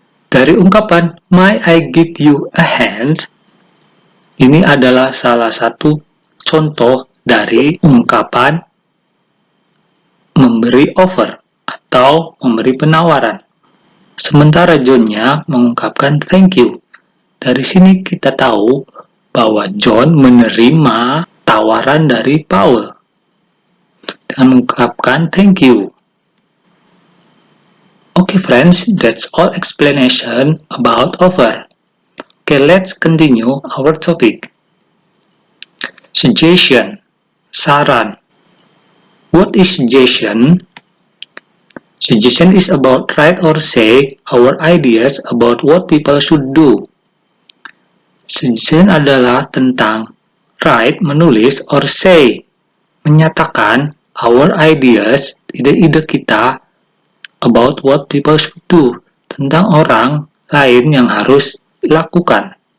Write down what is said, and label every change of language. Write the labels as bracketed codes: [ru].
[id] Dari ungkapan [en] may I give you a hand, [id] ini adalah salah satu contoh dari ungkapan memberi offer atau memberi penawaran. Sementara John-nya mengungkapkan [en] thank you. [id] Dari sini kita tahu bahwa John menerima tawaran dari Paul dengan mengungkapkan thank you. [en] Okay friends, that's all explanation about offer. Okay, let's continue our topic. Suggestion, saran. What is suggestion? Suggestion is about write or say our ideas about what people should do. [id] Suggestion adalah tentang write, menulis, or say, menyatakan our ideas, ide-ide kita [en] about what people should do, [id] tentang orang lain yang harus lakukan.